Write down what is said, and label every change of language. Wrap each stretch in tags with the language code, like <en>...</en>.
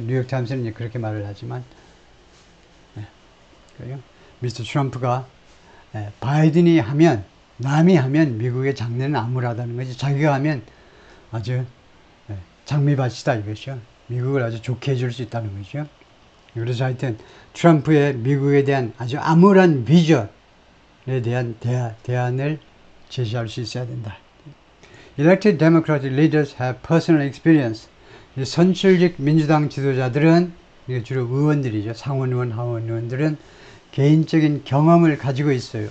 <ko>뉴욕타임스는 그렇게 말을 하지만, 미스터 트럼프가 바이든이 하면, 남이 하면 미국의 장래는 암울하다는 거지. 자기가 하면 아주 장미밭이다 이것이요. 미국을 아주 좋게 해줄 수 있다는 거죠. 그래서 하여튼 트럼프의 미국에 대한 아주 암울한 비전에 대한 대안을 제시할 수 있어야 된다.</ko> <en>Elected Democratic leaders have personal experience.</en> <ko>선출직 민주당 지도자들은, 이게 주로 의원들이죠. 상원의원, 하원의원들은 개인적인 경험을 가지고 있어요.</ko>